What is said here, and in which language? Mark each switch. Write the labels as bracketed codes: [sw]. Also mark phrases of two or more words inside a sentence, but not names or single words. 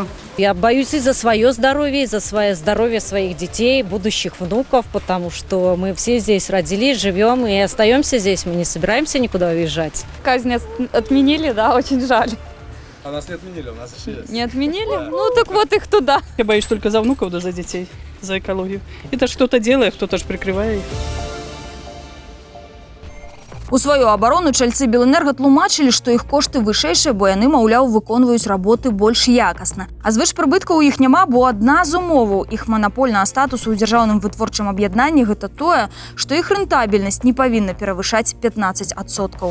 [ru] Я боюсь и за свое здоровье, и за свое здоровье своих детей, будущих внуков, потому что мы все здесь родились, живем и остаемся здесь, мы не собираемся никуда уезжать. Казнь отменили, да, очень жаль. А нас не отменили, у нас еще есть. Не отменили? Ну так вот их туда. Я боюсь только за внуков, да за детей, за экологию. Это что-то делает, кто-то же прикрывает их. [be] У сваю абарону чальцы Белэнерга тлумачылі, што іх кошты вышэйшыя, бо яны, маўляў, выконваюць работы больш якасна. А звышпрыбыткаў у іх няма, бо адна з умоваў іх манапольнага статусу ў дзяржаўным вытворчым аб'яднанні гэта тое, што іх рэнтабельнасць не павінна перавышаць 15%.